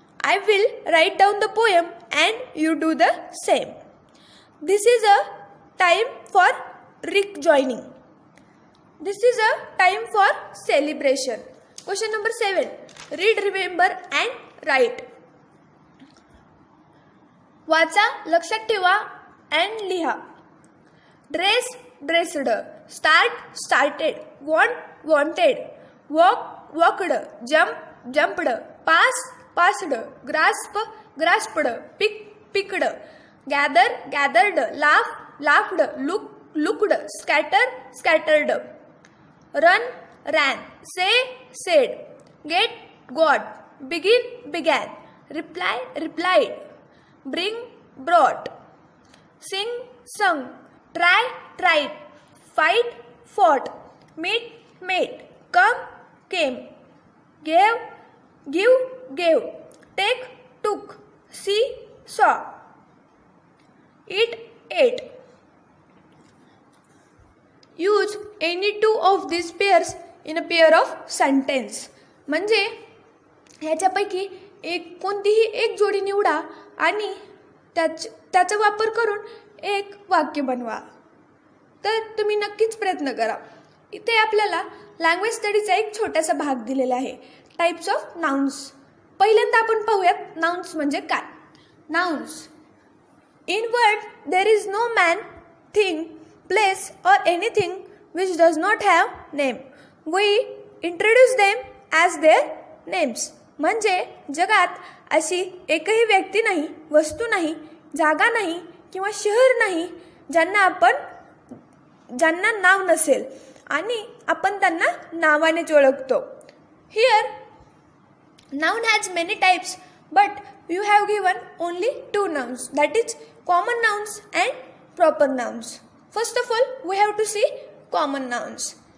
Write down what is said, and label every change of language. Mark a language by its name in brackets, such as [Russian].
[English] I will write down the poem and you do the same. This is a time for rejoining. This is a time for celebration. Question number 7. Read, remember and write. [Marathi] वाचा, लक्षात ठेवा and लिहा. [English] Dress, dressed. Start, started. Want, wanted. Walk, walked. Jump, jumped. Pass, passed. Grasp, grasped. Pick, picked. Gather, gathered. Laugh, laughed. Look, looked. Scatter, scattered. Run, ran, say, said, get, got, begin, began, reply, replied, bring, brought, sing, sung, try, tried, fight, fought, meet, met, come, came, gave, give, gave, take, took, see, saw, eat, ate. Use any two of these pairs in a pair of sentence. [Marathi] म्हणजे ह्याच्यापैकी कोणतीही एक जोडी निवडा आणि त्याचा वापर करून एक वाक्य बनवा. तर तुम्ही नक्कीच प्रयत्न करा. इथे आपल्याला लँग्वेज स्टडीचा एक छोटासा भाग दिलेला आहे, [English] Types of nouns. [Marathi] पहिल्यांदा आपण पाहूयात नाउन्स म्हणजे काय. [English] Nouns. In word, there is no man, thing, place or anything which does not have name. We introduce them as their names. [Marathi] म्हणजे जगात अशी एकही व्यक्ती नाही, वस्तू नाही, जागा नाही किंवा शहर नाही ज्यांना नाव नसेल आणि आपण त्यांना नावानेच ओळखतो. [English] Here, noun has many types, but you have given only two nouns, that is common nouns and proper nouns. First of all, we have to see common nouns.